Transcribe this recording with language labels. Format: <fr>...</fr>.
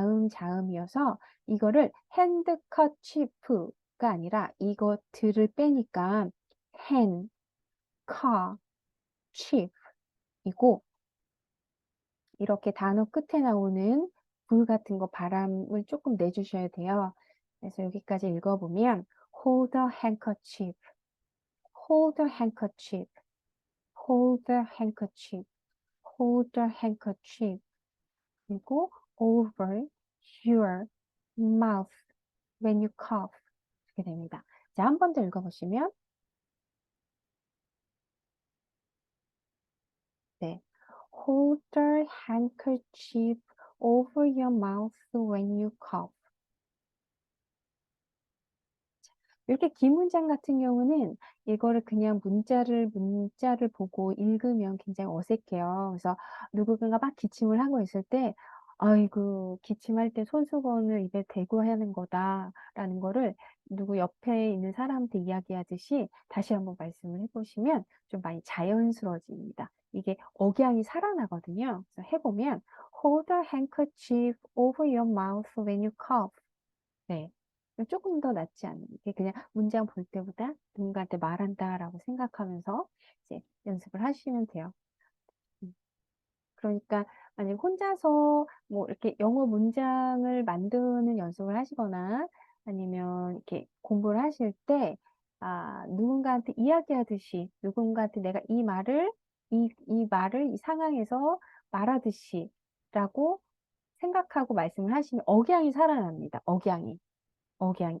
<ko>자음이어서 이거를 핸드커치프가 아니라 이것들을 빼니까 hand, car, chief이고 이렇게 단어 끝에 나오는 불 같은 거 바람을 조금 내주셔야 돼요. 그래서 여기까지 읽어보면</ko> <en>hold a handkerchief, hold a handkerchief, hold a handkerchief, hold a handkerchief</en> <ko>그리고</ko> <en>over your mouth when you cough</en> <ko>이렇게 됩니다. 자, 한 번 더 읽어보시면 네,</ko> <en>hold a handkerchief over your mouth when you cough</en> <ko>이렇게 긴 문장 같은 경우는 이거를 그냥 문자를 보고 읽으면 굉장히 어색해요. 그래서 누군가가 막 기침을 하고 있을 때, 아이고, 기침할 때 손수건을 입에 대고 하는 거다라는 거를 누구 옆에 있는 사람한테 이야기하듯이 다시 한번 말씀을 해보시면 좀 많이 자연스러워집니다. 이게 억양이 살아나거든요. 그래서 해보면,</ko> <en>hold a handkerchief over your mouth when you cough.</en> <ko>네. 조금 더 낫지 않는 게 그냥 문장 볼 때보다 누군가한테 말한다라고 생각하면서 이제 연습을 하시면 돼요. 음. 그러니까 만약 혼자서 뭐 이렇게 영어 문장을 만드는 연습을 하시거나 아니면 이렇게 공부를 하실 때 누군가한테 이야기하듯이 누군가한테 내가 이 말을 이 상황에서 말하듯이라고 생각하고 말씀을 하시면 억양이 살아납니다. 억양.</ko>